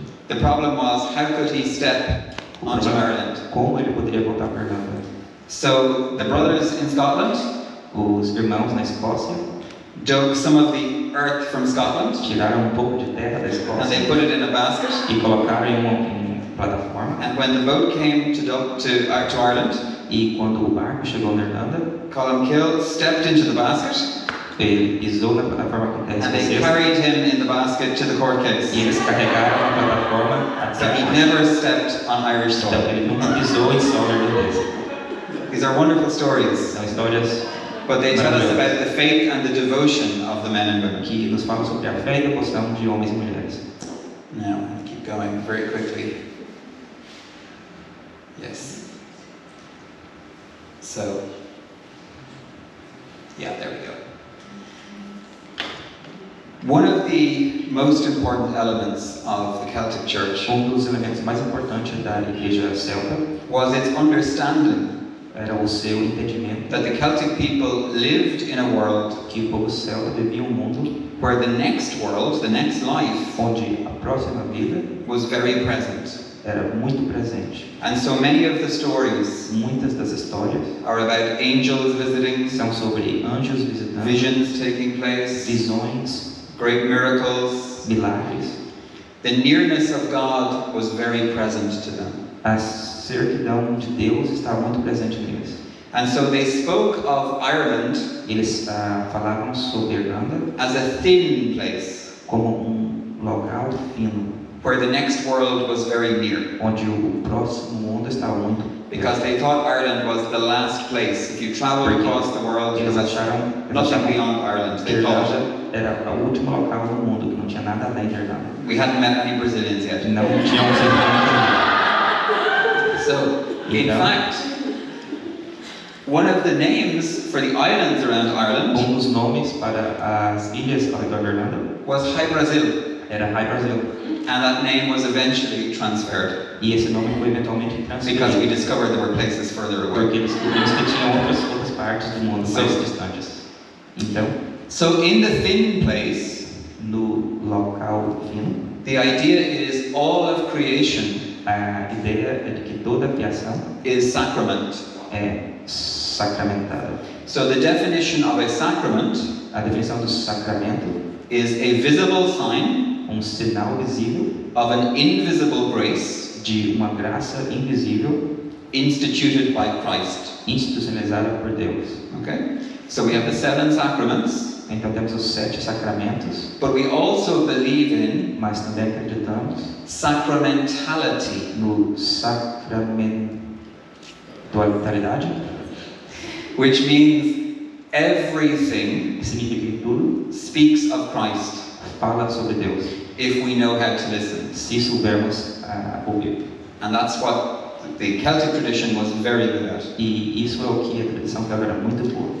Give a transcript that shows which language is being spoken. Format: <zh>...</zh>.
<en>The problem was, how could he step onto Ireland?</en> <pt>Como ele poderia voltar para a Irlanda?</pt> <en>So the brothers in Scotland</en> <pt>Os irmãos na Escócia</pt> <en>dug some of the earth from Scotland</en> <pt>tiraram pouco de terra da</pt> <en>and</en> <pt>Escócia</pt> <en>they put it in a basket.</en> <pt>e colocaram em uma plataforma.</pt> <en>And when the boat came to Ireland,</en> <pt>E quando o barco chegou na Irlanda,</pt> <en>Columcille stepped into the basket</en> <pt>ele pisou na plataforma com terra</pt> <en>and they</en> <pt>escocesa</pt> <en>carried him in the basket to the court</en> <pt>e</pt> <en>case.</en> <pt>eles carregaram a plataforma</pt> <en>So he</en> <pt>até.</pt> <en>never stepped on Irish</en> <pt>Então</pt> <en>soil.</en> <pt>ele nunca pisou em solo irlandês.</pt> <en>These are wonderful stories,</en> <pt>São histórias</pt> <en>but they tell us about the faith and the devotion of the men and women.</en> <pt>que nos falam sobre a fé e devoção de homens e mulheres.</pt> <en>Now, I'll keep going very quickly. Yes. So, yeah, there we go. One of the most important elements of the Celtic Church</en> <pt>Dos elementos mais importantes da igreja celta</pt> <en>was its understanding</en> <pt>era o seu entendimento</pt> <en>that the Celtic people lived in a world</en> <pt>que o povo celta vivia um mundo</pt> <en>where the next world, the next life,</en> <pt>onde a próxima vida</pt> <en>was very present.</en> <pt>era muito presente.</pt> <en>And so many of the stories</en> <pt>Muitas das histórias</pt> <en>are about angels visiting,</en> <pt>são sobre anjos visitando,</pt> <en>visions taking place,</en> <pt>visões,</pt> <en>great miracles.</en> <pt>milagres.</pt> <en>The nearness of God was very present to them.</en> <pt>A certidão de Deus estava muito presente neles.</pt> <en>And so they spoke of Ireland</en> <pt>Eles falavam sobre a Irlanda</pt> <en>as a thin place,</en> <pt>como local fino,</pt> <en>where the next world was very near.</en> <pt>onde o próximo mundo estava muito</pt> <en>Because they thought Ireland was the last place. If you traveled across the world, there</en> <pt>eles</pt> <en>was</en> <pt>acharam</pt> <en>nothing beyond Ireland.</en> <pt>que a</pt> <en>They thought</en> <pt>Irlanda era o último local no mundo, que não tinha nada além da Irlanda.</pt> <en>we hadn't met any Brazilians yet.</en> <pt>Não tínhamos</pt> <en>So, in fact, one of the names for the islands around Ireland</en> <pt>dos nomes para as ilhas ao redor da Irlanda</pt> <en>was High Brazil.</en> <pt>era RAI Brasil.</pt> <en>And that name was eventually transferred</en> <pt>E esse nome foi eventualmente</pt> <en>because we</en> <pt>transferido.</pt> <en>discovered there were places further away.</en> <pt>Porque descobrimos que tinha outras partes do mundo mais distantes. Então,</pt> <en>So in the thin place,</en> <pt>no local fino,</pt> <en>the idea is all of creation</en> <pt>a ideia é de que toda a criação</pt> <en>is sacrament.</en> <pt>é sacramentada.</pt> <en>So the definition of a sacrament</en> <pt>A definição do sacramento</pt> <en>is a visible sign</en> <pt>sinal visível</pt> <en>of an invisible grace</en> <pt>de uma graça invisível</pt> <en>instituted by Christ.</en> <pt>institucionalizada por Deus.</pt> <en>Okay? So we have the 7 sacraments,</en> <pt>Então temos os 7 sacramentos,</pt> <en>but we also believe in</en> <pt>mas também acreditamos</pt> <en>sacramentality,</en> <pt>no sacramentalidade,</pt> <en>which means everything</en> <pt>que significa que tudo</pt> <en>speaks of Christ</en> <pt>fala sobre Deus,</pt> <en>if we know how to listen.</en> <pt>se soubermos ouvir.</pt> <en>And that's what the Celtic tradition was very good at.</en> <pt>E isso é o que a tradição celta era muito boa.</pt>